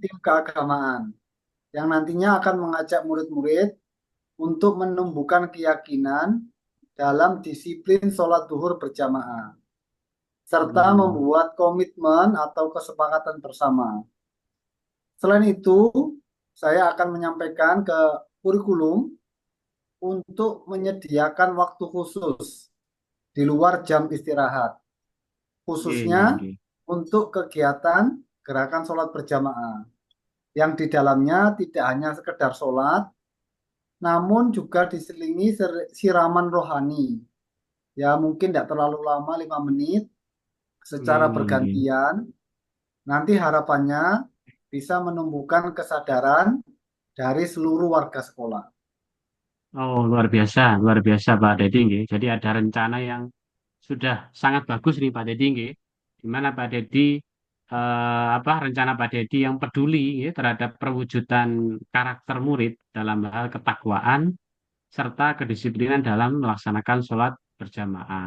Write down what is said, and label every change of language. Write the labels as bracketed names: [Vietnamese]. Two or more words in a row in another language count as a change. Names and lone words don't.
[Indonesian] tim keagamaan yang nantinya akan mengajak murid-murid untuk menumbuhkan keyakinan dalam disiplin sholat duhur berjamaah, serta Hmm. membuat komitmen atau kesepakatan bersama. Selain itu, saya akan menyampaikan ke kurikulum untuk menyediakan waktu khusus di luar jam istirahat, Nggih, khususnya [Javanese] nggih, nggih. [Indonesian] untuk kegiatan gerakan sholat berjamaah, yang di dalamnya tidak hanya sekedar sholat, namun juga diselingi siraman rohani. Ya mungkin tidak terlalu lama, 5 menit, Nggih, secara [Javanese] nggih, nggih. [Indonesian] bergantian. Nanti harapannya bisa menumbuhkan kesadaran dari seluruh warga sekolah. Oh, luar biasa Pak Dedi nggih. Jadi ada rencana yang sudah sangat bagus nih Pak Dedi nggih. Di mana Pak Dedi apa rencana Pak Dedi yang peduli ya, terhadap perwujudan karakter murid dalam hal ketakwaan serta kedisiplinan dalam melaksanakan sholat berjamaah.